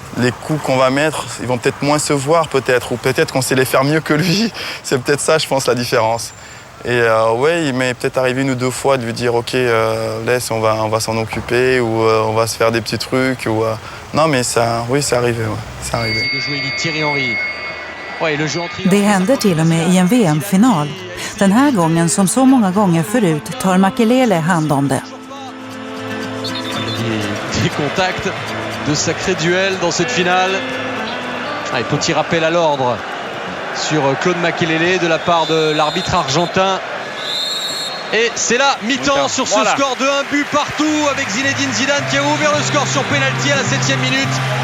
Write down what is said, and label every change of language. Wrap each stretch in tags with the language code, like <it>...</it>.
<fr>Les coups qu'on va mettre, ils vont peut-être moins se voir, peut-être, ou peut-être qu'on sait les faire mieux que lui. C'est peut-être ça, je pense, la différence. Et ouais, il m'est peut-être arrivé 1 ou 2 fois de lui dire ok, laisse, on va s'en occuper ou on va se faire des petits trucs. Ou, non, mais ça, oui, c'est arrivé. Ouais, c'est arrivé.</fr> <sv>Det händer till och med i en VM-final. Den här gången, som så många gånger förut, tar Makelele hand om det.</sv> <fr>Des contacts, de sacrés duels dans cette finale. Et petit rappel à l'ordre sur Claude Makelele de la part de l'arbitre argentin. Et c'est là, mi-temps sur ce score de 1 but partout avec Zinedine Zidane qui a ouvert le score sur pénalty à la 7e minute.</fr>